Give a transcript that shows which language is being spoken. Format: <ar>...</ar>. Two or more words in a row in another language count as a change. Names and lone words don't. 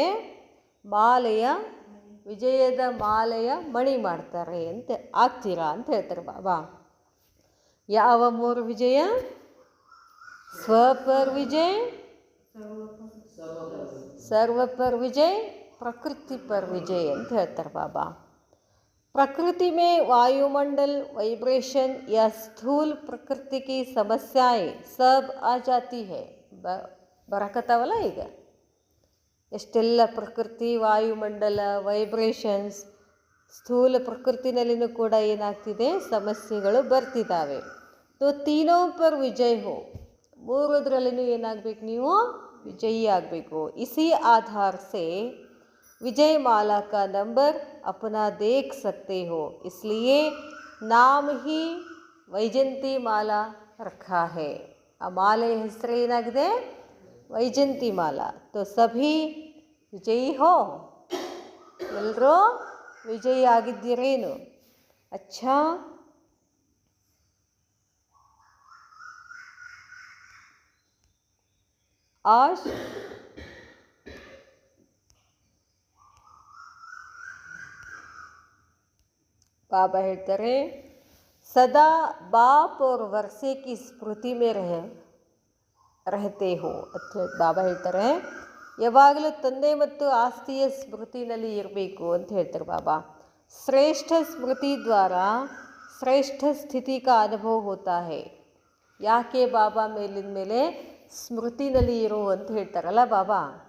<kn>ಮಾಲೆಯ, ವಿಜಯದ ಮಾಲೆಯ ಮಣಿ ಮಾಡ್ತಾರೆ ಅಂತ ಆಗ್ತೀರಾ ಅಂತ ಹೇಳ್ತಾರೆ ಬಾಬಾ. ಯಾವ 3 ವಿಜಯ?</kn> <hi>स्व पर विजय, सर्व पर विजय, प्रकृति पर विजय</hi> <kn>ಅಂತ ಹೇಳ್ತಾರೆ ಬಾಬಾ.</kn> <hi>प्रकृति में वायुमंडल, वाइब्रेशन या स्थूल प्रकृति की समस्याएं सब आ जाती है.</hi> <kn>ಬರಕತ್ತಾವಲ್ಲ ಈಗ ಎಷ್ಟೆಲ್ಲ ಪ್ರಕೃತಿ, ವಾಯುಮಂಡಲ, ವೈಬ್ರೇಷನ್ಸ್, ಸ್ಥೂಲ ಪ್ರಕೃತಿನಲ್ಲಿನೂ ಕೂಡ ಏನಾಗ್ತಿದೆ? ಸಮಸ್ಯೆಗಳು ಬರ್ತಿದ್ದಾವೆ.</kn> <hi>तो तीनों पर विजय हो, 3 ಏನಾಗಬೇಕು?</hi> <kn>ನೀವು ವಿಜಯಿ ಆಗಬೇಕು.</kn> <hi>इसी आधार से विजय माला का नंबर अपना देख सकते हो, इसलिए नाम ही वैजंती माला रखा है.</hi> <kn>ಆ ಮಾಲೆ ಹೆಸರು ಏನಾಗಿದೆ? ವೈಜಂತಿ ಮಾಲಾ.</kn> <hi>तो सभी ವಿಜಯಿ हो,</hi> <kn>ಎಲ್ಲರೂ ವಿಜಯಿ ಆಗಿದ್ದೀರೇನು?</kn> <hi>अच्छा, आज बाबा ಹೇಳ್ತಾರೆ, सदा बाप और वर्षे की स्मृति में रहते हो</hi> <kn>ಅಂತ ಬಾಬಾ ಹೇಳ್ತಾರೆ. ಯಾವಾಗಲೂ ತಂದೆ ಮತ್ತು ಆಸ್ತಿಯ ಸ್ಮೃತಿನಲ್ಲಿ ಇರಬೇಕು ಅಂತ ಹೇಳ್ತಾರೆ ಬಾಬಾ.</kn> <hi>श्रेष्ठ स्मृति द्वारा श्रेष्ठ स्थिति का अनुभव होता है.</hi> <kn>ಯಾಕೆ ಬಾಬಾ ಮೇಲಿನ ಮೇಲೆ ಸ್ಮೃತಿನಲ್ಲಿ ಇರು ಅಂತ ಹೇಳ್ತಾರಲ್ಲ ಬಾಬಾ.</kn>